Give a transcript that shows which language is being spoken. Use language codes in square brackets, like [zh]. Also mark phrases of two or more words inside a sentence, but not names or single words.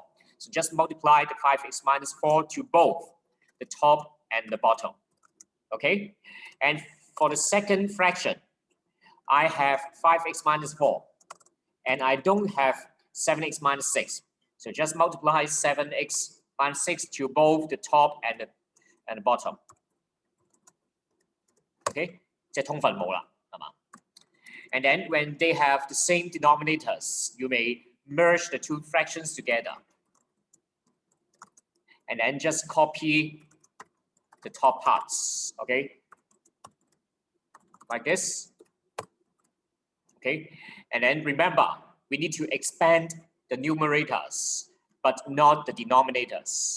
[en] So just multiply the 5x minus 4 to both the top and the bottom. Okay, and for the second fraction, I have 5x minus 4 and I don't have 7x minus 6. So just multiply 7x minus 6 to both the top and the bottom. [yue] Okay, 即係通分母啦，係嘛？ [en] And then when they have the same denominators, you may merge the two fractions together. And then just copy the top parts, okay? like this. Okay, and then remember, we need to expand the numerators, but not the denominators.